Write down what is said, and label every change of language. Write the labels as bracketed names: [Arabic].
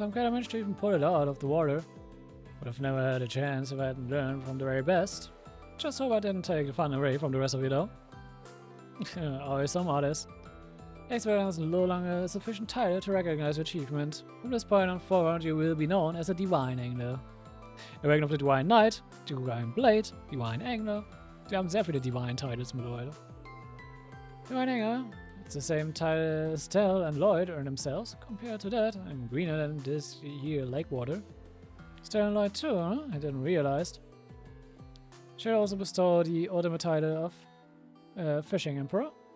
[English] I'm glad I managed to even pull it out of the water. Would have never had a chance if I hadn't learned from the very best. Just hope I didn't take the fun away from the rest of you though. Always some artists. Experience is no longer a sufficient title to recognize your achievement. From this point on forward you will be known as a Divine Angler. A Wagon of the Divine Knight, Divine Blade, Divine Angler. [German] Die haben sehr viele Divine Titles mittlerweile. [English] Divine Angler, it's the same title as Tell and Lloyd earn themselves. Compared to that, I'm greener than this here lake water. Tell and Lloyd too, huh? I didn't realize. Should also bestow the ultimate title of Fishing Emperor.